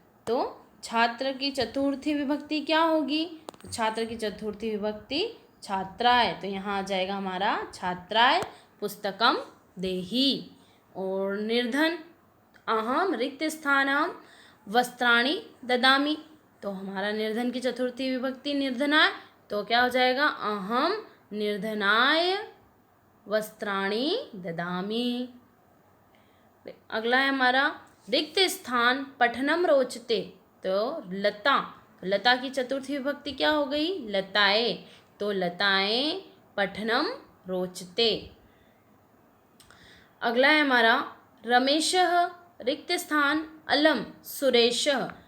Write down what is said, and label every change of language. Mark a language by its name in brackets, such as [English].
[Hindi] तो छात्र की चतुर्थी विभक्ति क्या होगी? तो छात्र की चतुर्थी विभक्ति छात्राय। तो यहाँ आ जाएगा हमारा [Sanskrit] छात्राय पुस्तकम देहि। और निर्धन, अहम रिक्त स्थानम वस्त्राणि ददामि। [Hindi] तो हमारा निर्धन की चतुर्थी विभक्ति निर्धनाय, तो क्या हो जाएगा? [Sanskrit] अहम निर्धनाय वस्त्राणि ददामि। [Hindi] अगला है हमारा रिक्त स्थान [Sanskrit] पठनम रोचते। [Hindi] तो लता की चतुर्थी विभक्ति क्या हो गई? लताए। [Sanskrit] तो लताए पठनम रोचते। [Hindi] अगला है हमारा [Sanskrit] रमेशः रिक्त स्थान अलम सुरेशः।